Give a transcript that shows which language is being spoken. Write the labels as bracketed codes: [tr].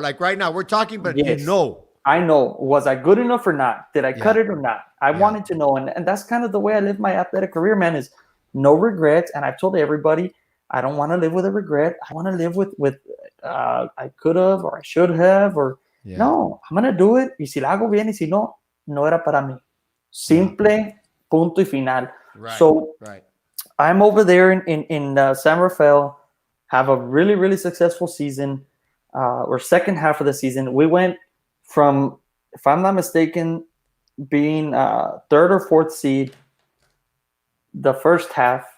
[en] Like right now, we're talking, but you know. I know. Was I good enough or not? Did I cut it or not? I wanted to know. And that's kind of the way I live my athletic career, man, is no regrets. And I've told everybody, I don't want to live with a regret. I want to live with I could have or I should have. Or no, I'm going to do it. [es] Y si la hago bien y si no, no era para mí. Simple, punto y final. [en] Right. So I'm over there in San Rafael, have a really, really successful season, or second half of the season. We went from, if I'm not mistaken, being third or fourth seed the first half.